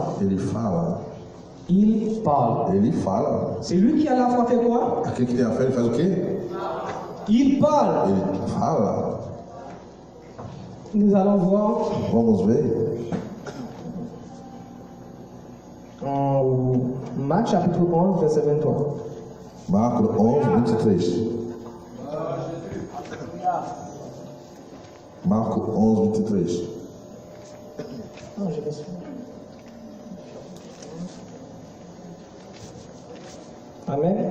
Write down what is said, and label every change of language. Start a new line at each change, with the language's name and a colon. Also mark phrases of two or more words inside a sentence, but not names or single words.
Portuguese: Ele fala.
French: Il parle.
Portuguese: Ele fala.
French: Celui qui a la foi fait quoi?
Portuguese: Aquele que tem a fé, ele faz o quê?
French: Il parle.
Portuguese: Ele fala.
French: Nous allons voir.
Portuguese: Vamos ver.
French: Marc chapitre 11, verset 23.
Portuguese: Marcos 11, 23. Marcos 11, 23.
French: Non, j'ai pas su. Amen.